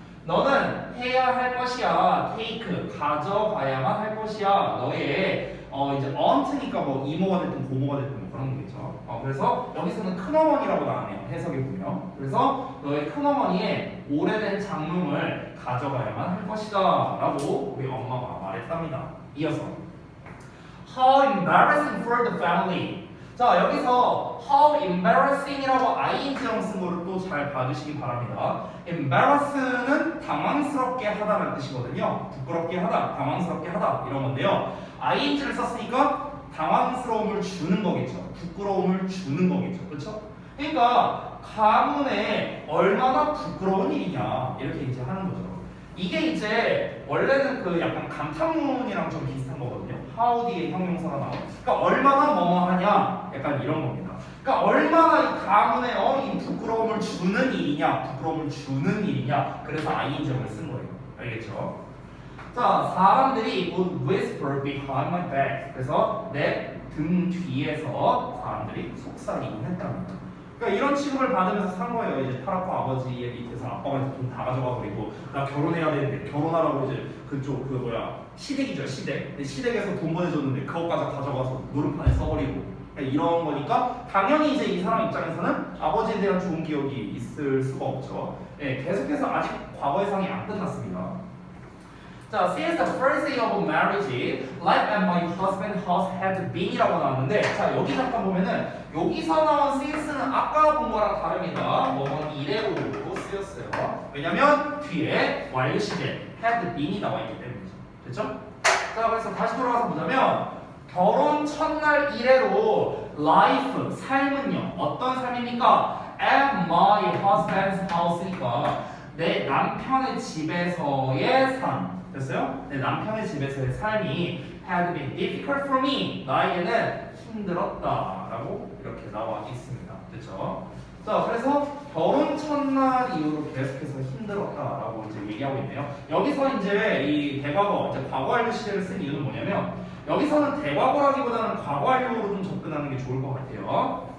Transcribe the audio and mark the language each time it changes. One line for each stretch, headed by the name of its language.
Korean: 너는 해야 할 것이야. take 가져가야만 할 것이야. 너의 이제 aunt니까 뭐 이모가 됐든 고모가 됐든 뭐 그런 거겠죠. 그래서 여기서는 큰어머니라고 나왔네요. 해석에 보면. 그래서 너의 큰어머니의 오래된 장롱을 가져가야만 할 것이다 라고 우리 엄마가 말했답니다.
English: 이어서 How embarrassing for the family.
Korean: 자, 여기서 how embarrassing이라고 ing형 쓴 거를 또 잘 봐주시기 바랍니다. embarrass는 당황스럽게 하다라는 뜻이거든요. 부끄럽게 하다, 당황스럽게 하다 이런 건데요. ing를 썼으니까 당황스러움을 주는 거겠죠. 부끄러움을 주는 거겠죠. 그렇죠? 그러니까 가문에 얼마나 부끄러운 일이냐 이렇게 이제 하는 거죠. 이게 이제 원래는 그 약간 감탄문이랑 좀 비슷한 거거든요. how 뒤에 형용사가 나와요. 그러니까 얼마나 뭐뭐하냐 약간 이런 겁니다. 그러니까 얼마나 이 가문에 이 부끄러움을 주는 일이냐, 부끄러움을 주는 일이냐. 그래서 ing형을 쓴 거예요. 알겠죠? 자, 사람들이
English: would whisper behind my back.
Korean: 그래서 내 등 뒤에서 사람들이 속삭이곤 했답니다. 그러니까 이런 취급을 받으면서 산 거예요. 이제 파라코 아버지의 밑에서 아빠가 돈 다 가져가 버리고 나 결혼해야 되는데 결혼하라고 이제 그쪽 시댁이죠, 시댁. 근데 시댁에서 돈 보내줬는데 그것까지 가져가서 노름판에 써버리고 그러니까 이런 거니까 당연히 이제 이 사람 입장에서는 아버지에 대한 좋은 기억이 있을 수가 없죠. 예, 계속해서 아직 과거의 상이 안 끝났습니다. 자,
English: since the first day of marriage, life at my husband's house had been
Korean: 이라고 나왔는데, 자 여기 잠깐 보면은 여기서 나온 since는 아까 본 거랑 다릅니다. 뭐뭐 이래로 쓰였어요. 왜냐면 뒤에 완료 시제 had been이 나와 있기 때문이죠. 됐죠? 자, 그래서 다시 돌아가서 보자면 결혼 첫날 이래로 life 삶은요 어떤 삶입니까?
English: At my husband's house
Korean: 니까 내 남편의 집에서의 삶. 됐어요? 내 남편의 집에서의 삶이
English: had been difficult for me.
Korean: 나에게는 힘들었다라고 이렇게 나와 있습니다. 됐죠? 자, 그래서 결혼 첫날 이후로 계속해서 힘들었다라고 이제 얘기하고 있네요. 여기서 이제 이 대과거, 이제 과거 완료 시제를 쓴 이유는 뭐냐면 여기서는 대과거라기보다는 과거 완료로 좀 접근하는 게 좋을 것 같아요.